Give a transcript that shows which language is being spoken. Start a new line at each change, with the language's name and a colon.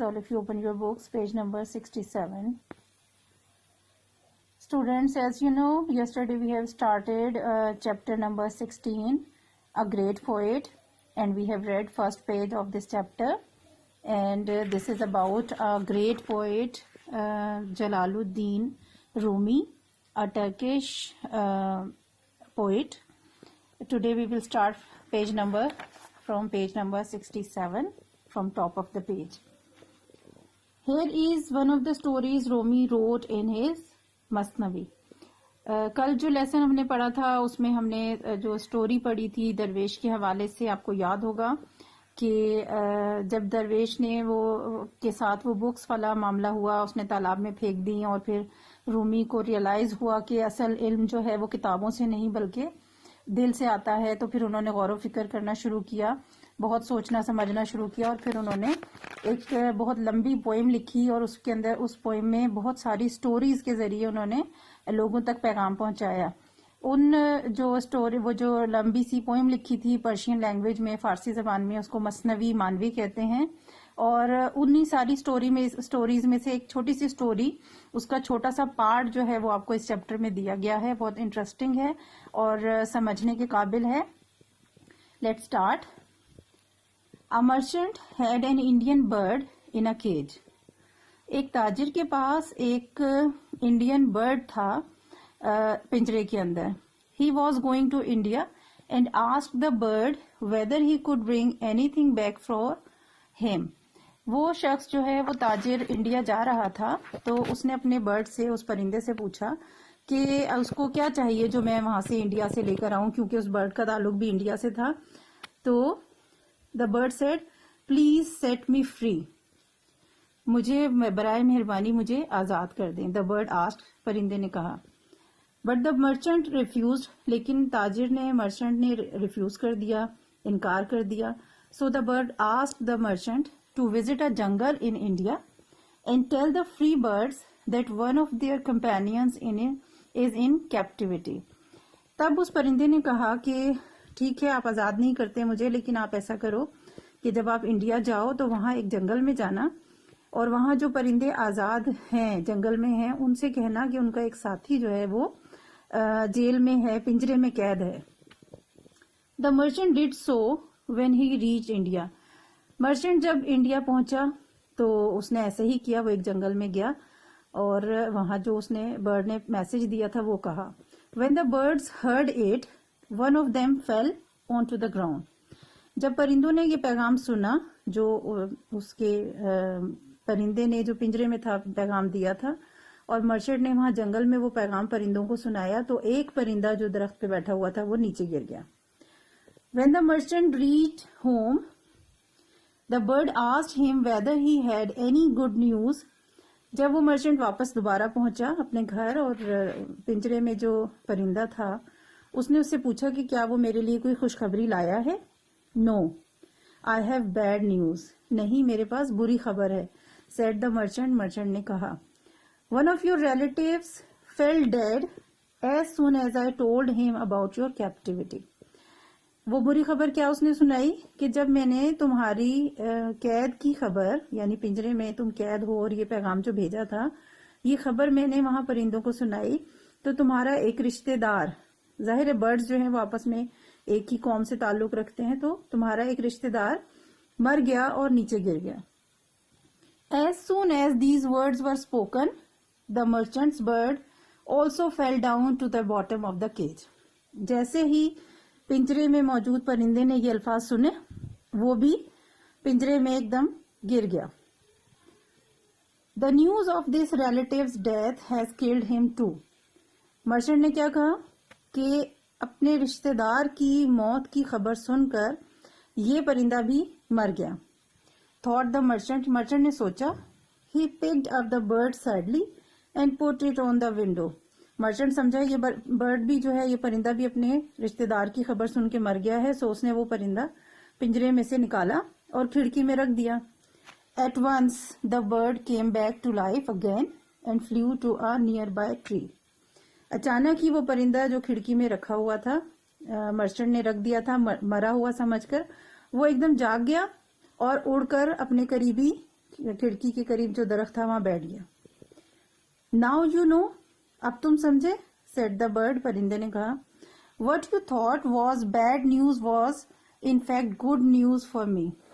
English: All of you open your books, page number 67. Students, as you know, yesterday we have started chapter number 16, A Great Poet, and we have read first page of this chapter, and this is about a great poet, Jalaluddin Rumi, a Turkish poet. Today we will start from page number 67 from top of the page. Here is one of the stories Rumi wrote in his Masnavi.
Urdu: کل جو lesson ہم نے پڑھا تھا اس میں ہم نے جو سٹوری پڑھی تھی درویش کے حوالے سے، آپ کو یاد ہوگا کہ جب درویش نے وہ کے ساتھ وہ بکس والا معاملہ ہوا، اس نے تالاب میں پھینک دی اور پھر رومی کو ریئلائز ہوا کہ اصل علم جو ہے وہ کتابوں سے نہیں بلکہ دل سے آتا ہے، تو پھر انہوں نے غور و فکر کرنا شروع کیا، بہت سوچنا سمجھنا شروع کیا، اور پھر انہوں نے ایک بہت لمبی پوئم لکھی اور اس کے اندر اس پوئم میں بہت ساری سٹوریز کے ذریعے انہوں نے لوگوں تک پیغام پہنچایا. ان جو لمبی سی پوئم لکھی تھی پرشین لینگویج میں، فارسی زبان میں اس کو مثنوی مانوی کہتے ہیں، اور انہی ساری سٹوریز میں سے ایک چھوٹی سی سٹوری، اس کا چھوٹا سا پارٹ جو ہے وہ آپ کو اس چیپٹر میں دیا گیا ہے. بہت انٹرسٹنگ ہے اور سمجھنے کے قابل ہے.
English: Let's start. A merchant had an Indian bird in a cage.
Urdu: ایک تاجر کے پاس ایک انڈین برڈ تھا پنجرے کے اندر.
English: He was going to India and asked the bird whether he could bring anything back for him.
Urdu: وہ شخص جو ہے وہ تاجر انڈیا جا رہا تھا، تو اس نے اپنے برڈ سے، اس پرندے سے پوچھا کہ اس کو کیا چاہیے جو میں وہاں سے انڈیا سے لے کر آؤں، کیونکہ اس برڈ کا تعلق بھی انڈیا سے تھا.
English: تو the bird said, please set me free.
Urdu: مجھے برائے مہربانی مجھے آزاد کر دیں.
English: the bird asked,
Urdu: پرندے نے کہا.
English: but the merchant refused.
Urdu: لیکن تاجر نے، مرچنٹ نے ریفیوز کر دیا، انکار کر دیا.
English: so the bird asked the merchant to visit a jungle in India and tell the free birds that one of their companions is in captivity.
Urdu: تب اس پرندے نے کہا کہ ٹھیک ہے، آپ آزاد نہیں کرتے مجھے، لیکن آپ ایسا کرو کہ جب آپ انڈیا جاؤ تو وہاں ایک جنگل میں جانا، اور وہاں جو پرندے آزاد ہیں جنگل میں ہیں ان سے کہنا کہ ان کا ایک ساتھی جو ہے وہ جیل میں ہے، پنجرے میں قید ہے.
English: The merchant did so when he reached India.
Urdu: Merchant جب انڈیا پہنچا تو اس نے ایسے ہی کیا، وہ ایک جنگل میں گیا اور وہاں جو اس نے برڈ نے میسج دیا تھا وہ کہا.
English: When the birds heard it, one of them fell onto the ground.
Urdu: جب پرندوں نے یہ پیغام سنا، جو اس کے پرندے نے جو پنجرے میں تھا پیغام دیا تھا، اور مرچنٹ نے وہاں جنگل میں وہ پیغام پرندوں کو سنایا، تو ایک پرندہ جو درخت پہ بیٹھا ہوا تھا وہ نیچے گر گیا.
English: When the merchant reached home, the bird asked him whether he had any good news.
Urdu: جب وہ مرچنٹ واپس دوبارہ پہنچا اپنے گھر، اور پنجرے میں جو پرندہ تھا اس نے اس سے پوچھا کہ کیا وہ میرے لیے کوئی خوشخبری لایا ہے.
English: No, I have bad news.
Urdu: نہیں، میرے پاس بری خبر ہے.
English: said the merchant.
Urdu: مرچنٹ نے کہا.
English: One of your relatives fell dead as soon as I told him about your captivity.
Urdu: وہ بری خبر کیا اس نے سنائی کہ جب میں نے تمہاری قید کی خبر، یعنی پنجرے میں تم قید ہو اور یہ پیغام جو بھیجا تھا، یہ خبر میں نے وہاں پرندوں کو سنائی، تو تمہارا ایک رشتہ دار، ظاہر ہے برڈز جو ہیں وہ آپس میں ایک ہی قوم سے تعلق رکھتے ہیں، تو تمہارا ایک رشتہ دار مر گیا اور نیچے گر گیا.
English: As soon as these words were spoken, the merchant's bird also fell down to the bottom of the cage.
Urdu: جیسے ہی پنجرے میں موجود پرندے نے یہ الفاظ سنے، وہ بھی پنجرے میں ایک دم گر گیا.
English: The news of this relative's death has killed him too.
Urdu: Merchant نے کیا کہا کہ اپنے رشتہ دار کی موت کی خبر سن کر یہ پرندہ بھی مر گیا.
English: Thought the merchant.
Urdu: مرچنٹ نے سوچا.
English: He picked up the bird sadly and put it on the window.
Urdu: Merchant سمجھا یہ برڈ بھی جو ہے، یہ پرندہ بھی اپنے رشتہ دار کی خبر سن کے مر گیا ہے، سو اس نے وہ پرندہ پنجرے میں سے نکالا اور کھڑکی میں رکھ دیا.
English: At once the bird came back to life again and flew to a nearby tree.
Urdu: اچانک ہی وہ پرندہ جو کھڑکی میں رکھا ہوا تھا مرچنٹ نے رکھ دیا تھا مرا ہوا سمجھ کر، وہ ایک دم جاگ گیا اور اڑ کر اپنے قریبی کھڑکی کے قریب جو درخت تھا وہاں بیٹھ گیا.
English: now you know,
Urdu: اب تم سمجھے،
English: said the bird,
Urdu: پرندے نے کہا.
English: What you thought was bad news was in fact good news for me.